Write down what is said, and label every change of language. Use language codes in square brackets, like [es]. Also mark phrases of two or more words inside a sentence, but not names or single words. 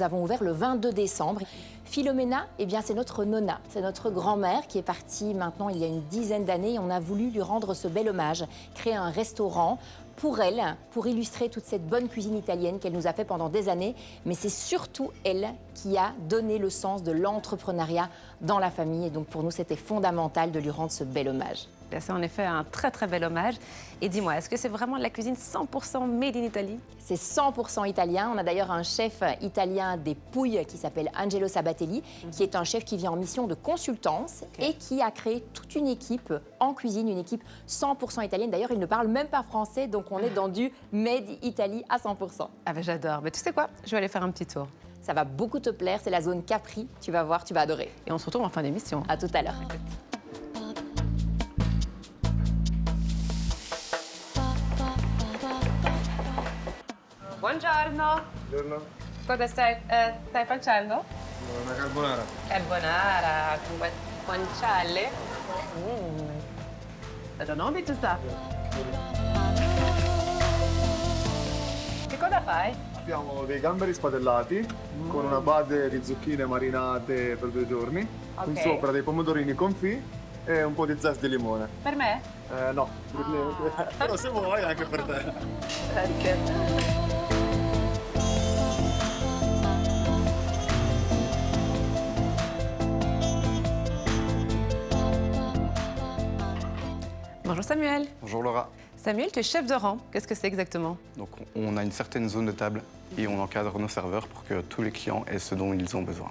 [fr] Nous avons ouvert le 22 décembre. Philomena, eh bien, c'est notre nonna, c'est notre grand-mère qui est partie maintenant il y a une dizaine d'années et on a voulu lui rendre ce bel hommage, créer un restaurant pour elle, pour illustrer toute cette bonne cuisine italienne qu'elle nous a fait pendant des années. Mais c'est surtout elle qui a donné le sens de l'entrepreneuriat dans la famille. Et donc pour nous, c'était fondamental de lui rendre ce bel hommage. C'est en effet un très très bel hommage. Et dis-moi, est-ce que c'est vraiment de la cuisine 100% [en] made in Italy? [fr] C'est 100% italien. On a d'ailleurs un chef italien des Pouilles qui s'appelle Angelo Sabatelli, qui est un chef qui vient en mission de consultance et qui a créé toute une équipe en cuisine, une équipe 100% italienne. D'ailleurs, il ne parle même pas français, donc on est dans du [en] made Italy [fr] à 100%. Ah ben j'adore. Mais tu sais quoi? Je vais aller faire un petit tour. Ça va beaucoup te plaire, c'est la zone Capri. Tu vas voir, tu vas adorer. Et on se retrouve en fin d'émission. À tout à l'heure. [it] Buongiorno. Buongiorno. Cosa stai facendo? Una carbonara. Carbonara con guanciale. Da nome tu sa. Che cosa fai? Abbiamo dei gamberi spadellati con una base di zucchine marinate per 2 giorni, Ok. in sopra dei pomodorini confit e un po' di zest di limone. Per me? No, però se vuoi anche per te. Grazie. [fr] Bonjour Samuel. Bonjour Laura. Samuel, tu es chef de rang. Qu'est-ce que c'est exactement? Donc on a une certaine zone de table et on encadre nos serveurs pour que tous les clients aient ce dont ils ont besoin.